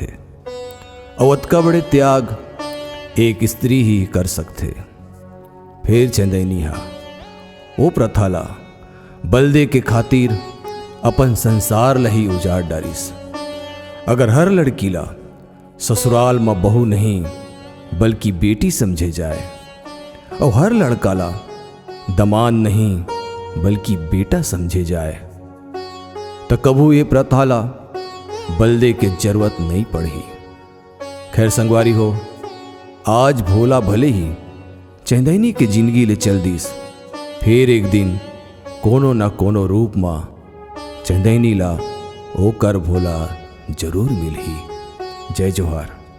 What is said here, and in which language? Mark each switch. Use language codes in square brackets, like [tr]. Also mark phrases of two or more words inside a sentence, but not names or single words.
[hne] और अतका बड़े त्याग एक स्त्री ही कर सकते। फिर चंदैनी हा वो प्रथा ला बलदे के खातिर अपन संसार ला ही उजाड़ डारिस। अगर हर लड़की ला ससुराल में बहू नहीं बल्कि बेटी समझे जाए और हर लड़का ला दमाद नहीं बल्कि बेटा समझे जाए तो कभू ये प्रथा ला बलदे के जरूरत नहीं पड़ी। खैर संगवारी हो, आज भोला भले ही चंदैनी के जिंदगी ले चल दीस, फिर एक दिन कोनो न कोनो रूप में चंदैनी ला ओकर भोला जरूर मिलही। जय जोहार।